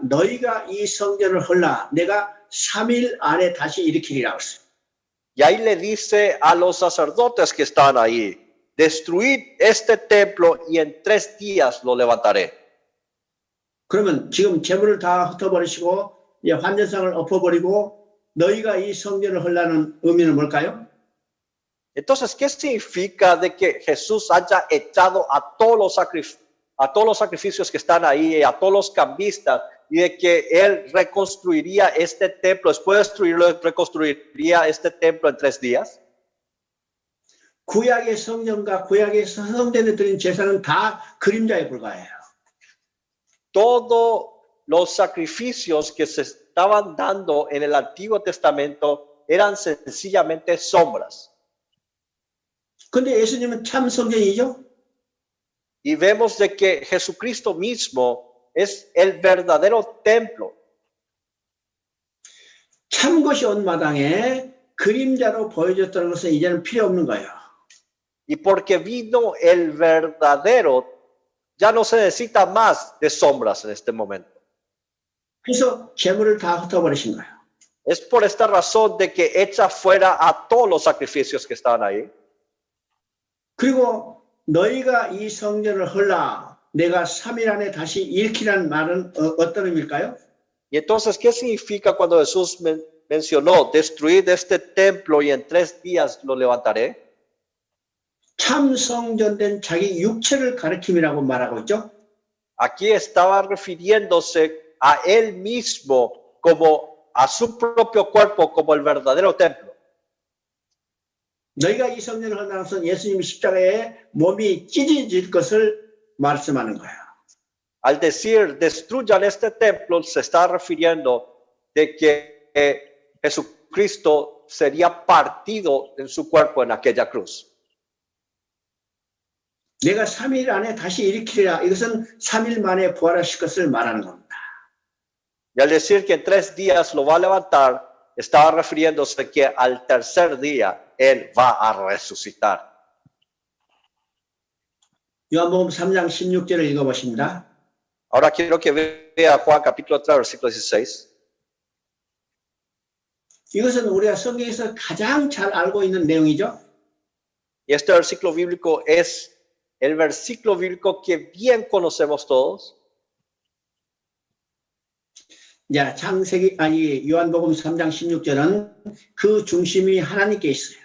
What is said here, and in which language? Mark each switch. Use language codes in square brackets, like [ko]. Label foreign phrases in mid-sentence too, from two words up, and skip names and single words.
[ko] 너희가 이 성전을 헐라 내가 3일 안에 다시 일으키리라고 했어요. [es] Y ahí le dice a los sacerdotes que están ahí, destruid este templo y en 3 días lo levantaré. [ko] 그러면 지금 재물을 다 흩어버리시고 환전상을 엎어버리고 너희가 이 성전을 헐라는 의미는 뭘까요? [es] Entonces, ¿qué significa de que Jesús haya echado a todos los sacrificios que están ahí, a todos los cambistas, y de que Él reconstruiría este templo, después de destruirlo, reconstruiría este templo en 3 días? [ko] 구약의 성전과 구약의 성전에 드린 제사는 다 그림자에 불과해요. [es] Todos los sacrificios que se estaban dando en el Antiguo Testamento eran sencillamente sombras. [ko] 근데 예수님은 참 성전이죠? [es] Y vemos de que Jesucristo mismo es el verdadero templo. [ko] 참 것이 온 마당에 그림자로 보여줬다는 것은 이제는 필요 없는 거예요. [es] Y porque vino el verdadero, ya no se necesita más de sombras en este momento. [ko] 그래서 재물을 다 흩어버리신 거예요. [es] Es por esta razón de que echa fuera a todos los sacrificios que estaban ahí. [ko] 그리고 너희가 이 성전을 헐라 내가 3일 안에 다시 일으키라는 말은 어떤 의미일까요? [es] Y entonces, ¿qué significa cuando Jesús mencionó destruir este templo y en 3 días lo levantaré? [ko] 참 성전된 자기 육체를 가리킴이라고 말하고 있죠. [es] Aquí estaba refiriéndose a él mismo como a su propio cuerpo como el verdadero templo. [ko] 너희가 이 성전을 한다는 것은 예수님이 십자가에 몸이 찢어질 것을 말씀하는 거야. [es] Al decir destruyan este templo, se está refiriendo de que Jesucristo sería partido en su cuerpo en aquella cruz. [ko] 내가 3일 안에 다시 일으키리라. 이것은 3일 만에 부활하실 것을 말하는 겁니다. [es] Y al decir que en 3 días lo va a levantar, estaba refiriéndose que al tercer día Él va a resucitar. [ko] 요한복음 3장 16절을 읽어보십니다. [es] Ahora quiero que vea Juan capítulo 3, versículo 16. [ko] 이것은 우리가 성경에서 가장 잘 알고 있는 내용이죠. [es] Y este versículo bíblico es el versículo bíblico que bien conocemos todos. [ko] 자, 요한복음 3장 16절은 그 중심이 하나님께 있어요.